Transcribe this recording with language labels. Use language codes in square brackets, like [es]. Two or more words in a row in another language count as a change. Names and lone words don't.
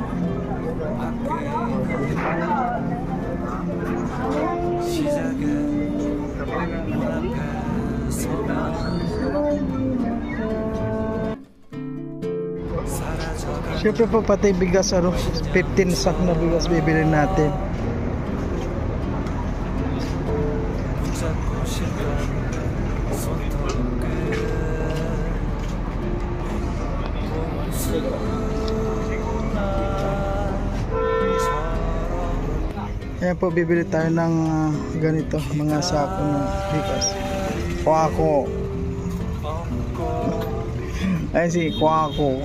[ko] 바뀌는 시작에 눈앞에 서면 사라져가 [tl] Siyempre po pati bigas, ano, 15 sack na bigas bibili natin. [ko] 붙잡고 싶은 손톱끝 [tl] Ayan po, bibili tayo ng ganito, mga sako ng bigas. Kwako. Ayan si Kwako.